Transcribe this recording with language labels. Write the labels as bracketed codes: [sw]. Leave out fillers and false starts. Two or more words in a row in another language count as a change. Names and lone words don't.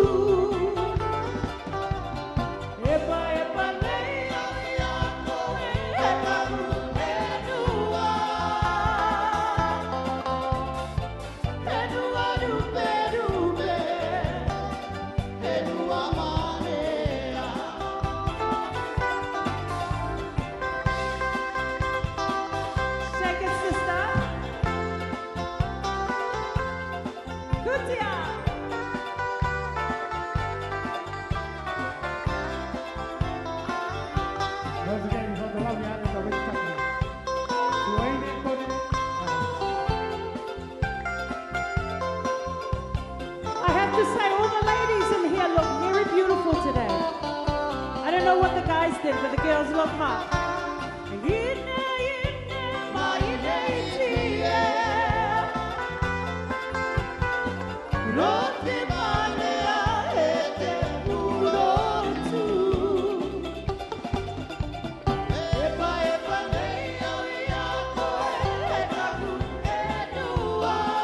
[rar] Epa, epa, nei au ia koe E taku e nua E nua rupe, rupe E nua manea [en] Shake it, sister. [rar] Kutia. [en] Once again, from the lovely island of Aitutaki. Suaine Kone. I have to say, all the ladies in here look very beautiful today. I don't know what the guys did, but the girls look hot. [rar] Ine, ine, ma ine itie. Rote manea e te purotu. Epa, epa, nei au ia koe e taku e nua.